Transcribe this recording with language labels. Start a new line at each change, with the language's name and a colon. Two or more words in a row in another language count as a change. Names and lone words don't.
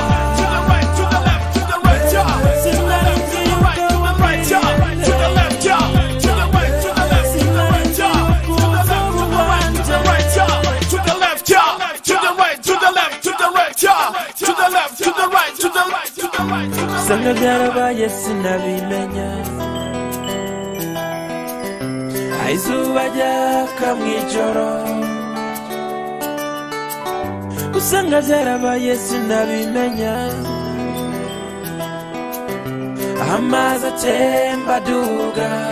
English: To the right, to the left, to the right, y'all. To the left, to the right, to the right, y'all. To the left, y'all. To the right, to the left, to the right, y'all. To the left, to the right, to the right, y'all. To the left, y'all. To the right, to the left, to the right, y'all. To the left, to the right, to the right, to the right.
Rundi: Sanga byarabaye sinabimenya. Aizuba ryaka mwijoro. Usanga byarabaye sinabimenya. Amazi atemba aduga.